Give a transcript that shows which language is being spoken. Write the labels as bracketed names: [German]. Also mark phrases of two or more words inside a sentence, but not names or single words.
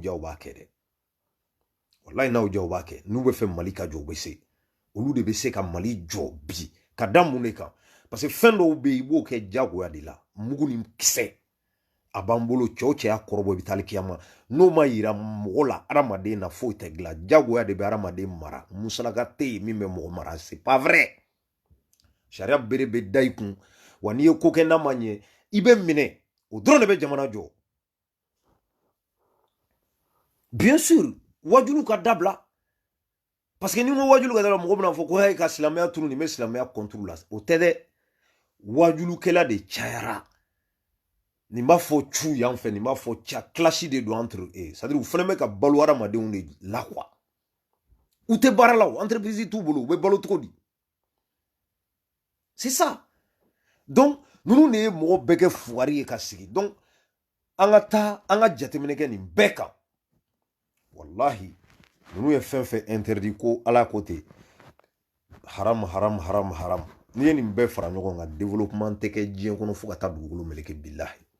[Bambara] diya u b'a kɛ dɛ wallahi n'a y'u diya u b'a kɛ n'u bɛ fɛ mali ka jɔ u bɛ se olu de bɛ se ka mali jɔ bi ka da mun de kan parce que fɛn dɔw bɛ yen i b'o kɛ jagoya de la mugu ni kisɛ a b'an bolo cɛw cɛ y'a kɔrɔbɔ i bɛ taali kiyama n'o ma yira mɔgɔ la adamaden na foyi tɛ dilan jagoya de bɛ adamaden mara musalaka tɛ yen min bɛ mɔgɔ mara [French] c'est pas vrai [Bambara] sariya bere bɛ da i kun wa n'i ye ko kɛ n'a ma ɲɛ i bɛ minɛ o dɔrɔn de bɛ jamana jɔ [French] bien sûr [Bambara] wajulu ka dabila [French] parce que [Bambara] ni ko wajulu ka dabila mɔgɔ bɛna fɔ ko ka silamɛya tunu nin bɛ silamɛya contre la o tɛ dɛ wajulukɛla de cayara nin b'a fɔ cu yan fɛ nin b'a fɔ ca classe de don [French] entre eux c'est à dire [Bambara] u fana bɛ ka balo hadamadenw de la quoi u tɛ baara la o entreprise t'u bolo u bɛ balo cogo di [French] c'est ça donc [Bambara] ninnu de ye mɔgɔ bɛɛ kɛ fugari ye ka sigi donc an ka taa an ka jateminɛ kɛ nin bɛɛ kan wallahi ninnu ye fɛn fɛn interdit ko ala ko ten haram n'i ye nin bɛɛ fara ɲɔgɔn kan développement tɛ kɛ diɲɛ kɔnɔ fo ka taa dugukolo meleke billahi